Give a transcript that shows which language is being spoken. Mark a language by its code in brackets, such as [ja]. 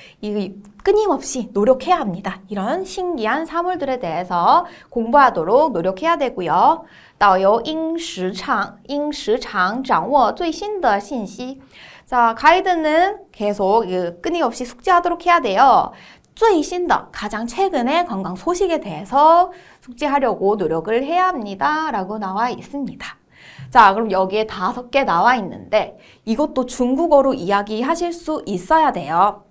[ko] 이 끊임없이 노력해야 합니다. 이런 신기한 사물들에 대해서 공부하도록 노력해야 되고요. [zh] 导游应时常掌握最新的信息. [ko] 자, 가이드는 계속 끊임없이 숙지하도록 해야 돼요. [zh] 最新的, [ko] 가장 최근의 관광 소식에 대해서 숙지하려고 노력을 해야 합니다. 라고 나와 있습니다. 자, 그럼 여기에 5개 나와 있는데 이것도 중국어로 이야기하실 수 있어야 돼요.